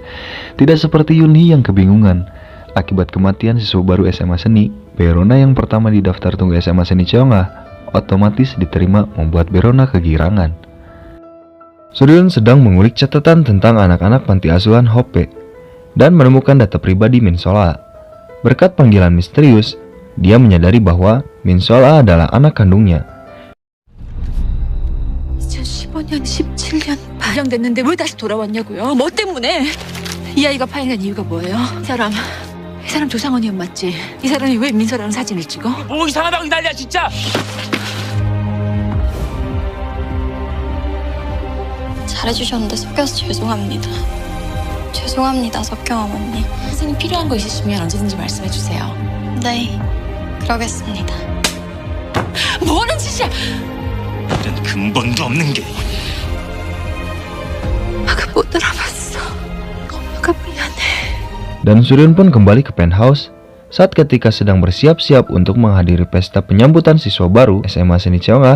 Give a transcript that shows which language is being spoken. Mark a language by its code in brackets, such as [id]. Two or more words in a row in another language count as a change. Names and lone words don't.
[id] Tidak seperti Yoon-hee yang kebingungan. Akibat kematian siswa baru SMA Seni, Berona yang pertama di daftar tunggu SMA Seni Cheongah otomatis diterima, membuat Berona kegirangan. Soryun sedang mengulik catatan tentang anak-anak panti asuhan Hope dan menemukan data pribadi Min Sola. Berkat panggilan misterius, dia menyadari bahwa Min Sola adalah anak kandungnya. [ko] 2015년, 17년 발령됐는데 왜 다시 돌아왔냐고요? 뭐 때문에? 이 아이가 파행한 이유가 뭐예요? 이 사람 조상원이 맞지? 이 사람이 왜 민서랑 사진을 찍어? 뭐 이상하다고 난리야 진짜. 잘해주셨는데 속여서 죄송합니다. 죄송합니다, 석경 어머니. 선생님 필요한 거 있으시면 언제든지 말씀해주세요. 네, 그러겠습니다. 뭐하는 짓이야? 이런 근본도 없는 게. 아까 못 알아봤어. 엄마가 미안해. [id] Dan Soryun pun kembali ke penthouse saat ketika sedang bersiap-siap untuk menghadiri pesta penyambutan siswa baru SMA Seni Cheongah.